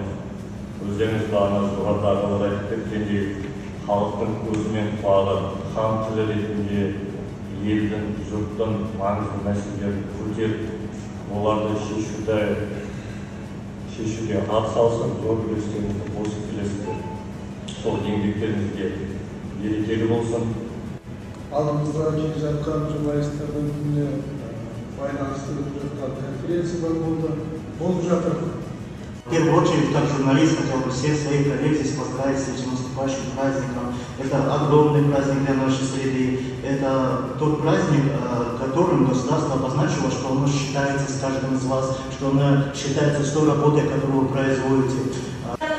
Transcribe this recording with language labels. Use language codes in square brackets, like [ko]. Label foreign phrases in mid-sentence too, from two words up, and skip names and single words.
[kk] Өздеріңіз бағана жоғарыдағылар айтып кеткендей, халықтың көзімен құлағы, хан тілі ретінде елдің, жұрттың маңызды мәселелерін көтеріп, оларды шешуге атсалысып, зор үлестеріңізді қосып келесіздер. Сол еңбектеріңізге берекелі болсын. Алдымызда келе жатқан журналистердің күніне байланысты өтіп жатқан конференциялар болып жатыр. [ru] В первую очередь, как журналист, хотел бы всех своих коллег здесь поздравить с этим наступающим праздником. Это огромный праздник для нашей среды. Это тот праздник, которым государство обозначило, что оно считается с каждым из вас, что оно считается с той работой, которую вы производите.